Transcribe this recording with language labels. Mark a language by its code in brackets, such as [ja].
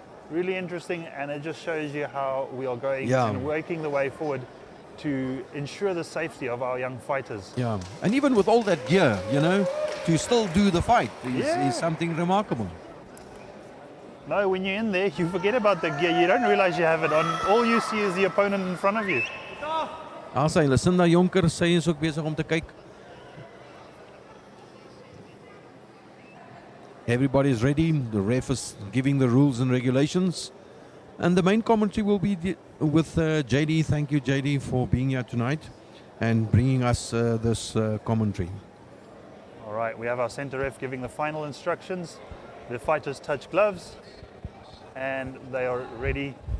[en] really interesting, and it just shows you how we are going and working the way forward to ensure the safety of our young fighters. Yeah, and even with all that gear, you know, to still do the fight is something remarkable. No, when you're in there, you forget about the gear. You don't realize you have it on. All you see is the opponent in front of you. [af] Sy Lucinda Jonker, sy is ook besig om te kyk. [en] Everybody's ready. The ref is giving the rules and regulations. And the main commentary will be with JD. Thank you, JD, for being here tonight and bringing us this commentary. All right, we have our center ref giving the final instructions. The fighters touch gloves and they are ready.